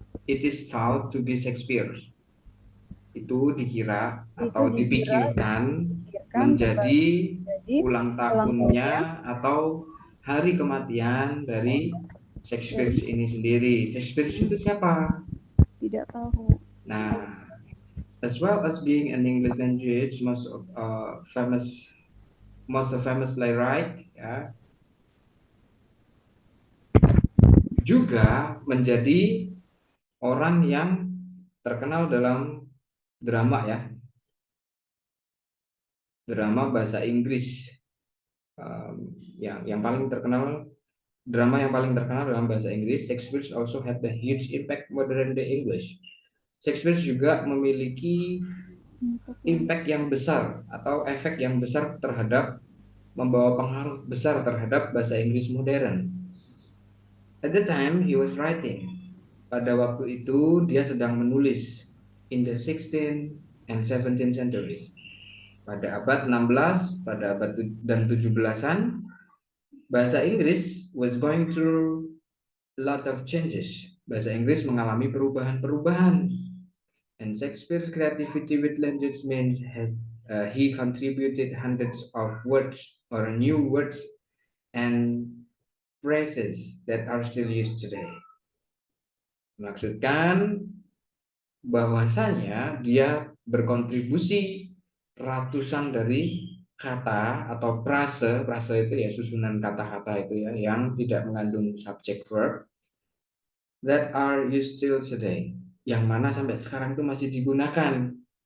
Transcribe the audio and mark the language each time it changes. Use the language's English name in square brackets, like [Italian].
[English] It is thought to be Shakespeare. [Indonesian] Itu dikira atau dipikirkan menjadi ulang tahunnya atau hari kematian dari Shakespeare ini sendiri. Shakespeare itu siapa? Tidak tahu. Nah, [English] as well as being an English language most famous playwright, [Indonesian] ya, juga menjadi orang yang terkenal dalam drama ya, drama bahasa Inggris. Yang paling terkenal, drama yang paling terkenal dalam bahasa Inggris. [English] Shakespeare also had the huge impact modern day English. [Indonesian] Shakespeare juga memiliki impact yang besar atau efek yang besar terhadap, membawa pengaruh besar terhadap bahasa Inggris modern. [English] At the time he was writing, [Indonesian] pada waktu itu dia sedang menulis, [English] in the 16th and 17th centuries. [Indonesian] Pada abad 16, pada abad dan 17-an, bahasa Inggris [English] was going through a lot of changes. [Indonesian] Bahasa Inggris mengalami perubahan-perubahan. [English] And Shakespeare's creativity with language means he contributed hundreds of words or new words and phrases that are still used today. [Indonesian] Maksudkan bahwasanya dia berkontribusi ratusan dari kata atau frase itu ya, susunan kata-kata itu ya, yang tidak mengandung subject verb, [English] that are used still today, [Indonesian] yang mana sampai sekarang itu masih digunakan.